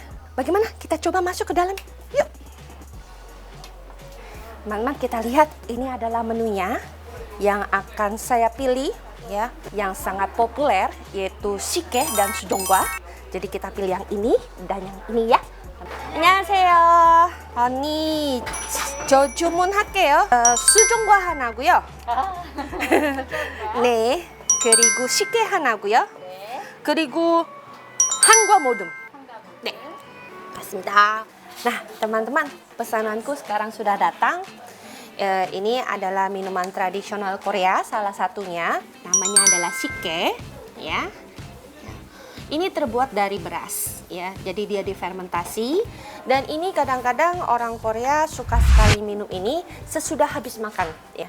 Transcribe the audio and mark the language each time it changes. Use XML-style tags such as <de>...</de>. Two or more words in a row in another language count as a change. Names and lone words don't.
<id>Bagaimana? Kita coba masuk ke dalam. Yuk. Teman-teman, kita lihat ini adalah menunya yang akan saya pilih ya, yang sangat populer yaitu Shike dan Sujongwa. Jadi kita pilih yang ini dan yang ini ya.</id> <ko>안녕하세요. 언니, 저 주문할게요. 수정과 하나고요. 네. 그리고 식혜 하나고요. 네. 그리고 한과 모듬. 네. 맞습니다.</ko> <id>Nah, teman-teman, pesananku sekarang sudah datang. Ini adalah minuman tradisional Korea, salah satunya namanya adalah Shike, ya. Ini terbuat dari beras, ya. Jadi dia difermentasi dan ini kadang-kadang orang Korea suka sekali minum ini sesudah habis makan, ya.</id>